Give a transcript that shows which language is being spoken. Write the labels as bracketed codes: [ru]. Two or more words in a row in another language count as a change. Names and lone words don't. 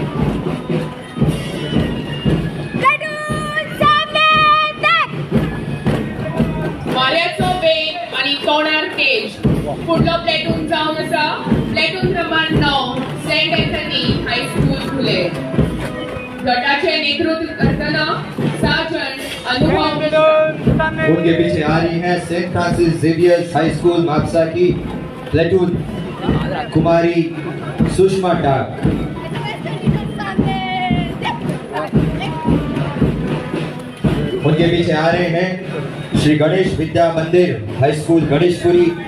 [kok] वाऱ्याचो वेग आणि तोंडार तेज. फुडलो प्लेटून जावन आसा प्लेटून क्रमांक 9 सेंट एंथनी हायस्कूल धुले. गटाचे नेतृत्व करताना सार्जंट अनुभव. [hi] उनके पीछे आ रही है सेंट फ्रांसिस जेवियर हाई स्कूल मापसा की प्लेटून कुमारी सुषमा डाक. उनके पीछे आ रहे हैं श्री गणेश विद्या मंदिर हाई स्कूल गणेशपुरी.